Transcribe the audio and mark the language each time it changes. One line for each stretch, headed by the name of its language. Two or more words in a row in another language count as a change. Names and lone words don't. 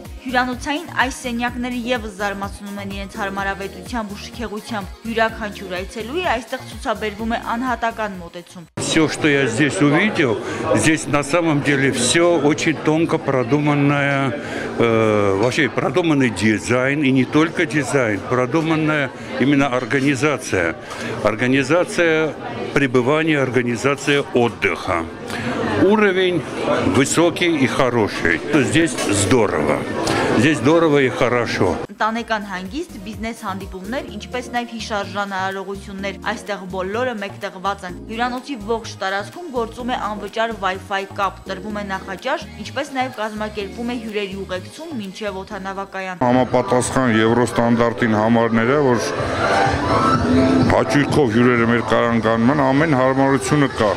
Armenian: Հյուրանոցային այս սենյակները եւս զարմացնում են իրենց հարմարավետությամբ ու շքեղությամբ։ Յուրաքանչյուր այցելուի այստեղ ցուցաբերվում է անհատական մոտեցում։
Russian: Все, что я здесь увидел, здесь на самом деле все очень тонко продуманное, вообще продуманный дизайн, и не только дизайн, продуманная именно организация. Организация пребывания, организация отдыха. Уровень высокий и хороший. Здесь здорово. Здесь здорово и хорошо.
Armenian: Ընտանեկան հանգիստ, բիզնես հանդիպումներ, ինչպես նաև հիշարժան արարողություններ, այստեղ բոլորը մեկտեղված են։ Հյուրանոցի ողջ տարածքում գործում է անվճար Wi-Fi կապ, տրվում է նախաճաշ, ինչպես նաև կազմակերպում է հյուրերի ուղեկցում մինչև օդանավակայան։ Համապատասխան եվրոստանդարտին համարները, որ հաճույքով հյուրերը մեր կայարան գանում են, ամեն հարմարությունը կա։